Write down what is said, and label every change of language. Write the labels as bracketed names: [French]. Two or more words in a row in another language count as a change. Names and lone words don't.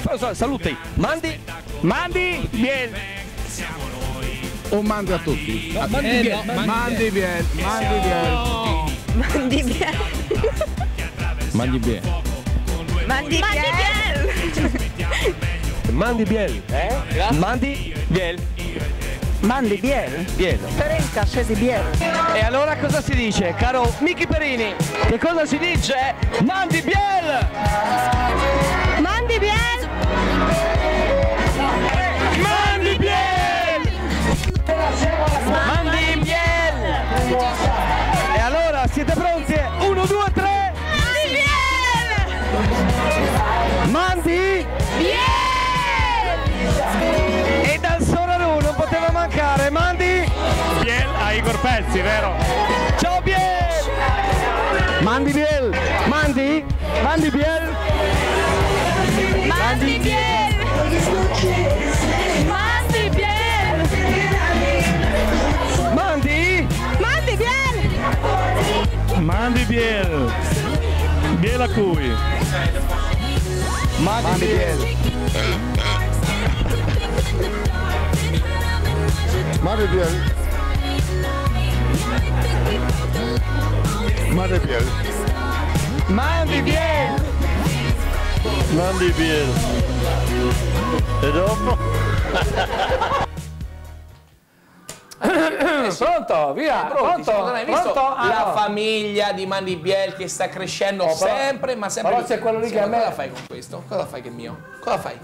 [Italian] Saluti. Mandibiel. O mandi a tutti? [Friulian] Mandibiel. Mandibiel. Mandi Biel. Mandi Biel. Mandi Biel. Mandi Biel. Mandi Biel. Biel. [Italian] Per il caffè di Biel. E allora cosa si dice, caro Michi Perini? Che cosa si dice? [Friulian] Mandi Biel! Mandi Biel. Mandi Biel! Mandi Biel! [Italian] E allora siete pronti? 1, 2, 3! [Friulian] Mandi Biel! [Italian] e dal Soraru non poteva mancare, mandi Biel a Igor Pezzi, vero? ciao Biel! [Friulian] Mandi Biel! Mandi? Mandi Biel? Mandi Biel! Mandi Biel! Mandi? Mandi Biel! Mandi Biel. Biel [Italian] a cui? [Friulian] Mandi Biel! Mandi Biel. Mandi Biel. Mandi Biel! Mandi Biel. [Italian] E dopo? Pronto, via. Pronto? Non hai visto Pronto? la No. famiglia di [Friulian] Mandi Biel [Italian] che sta crescendo però- sempre, ma sempre. però c'è quello lì Sì, che ma a me- cosa fai con questo? Cosa fai che è mio? Cosa fai?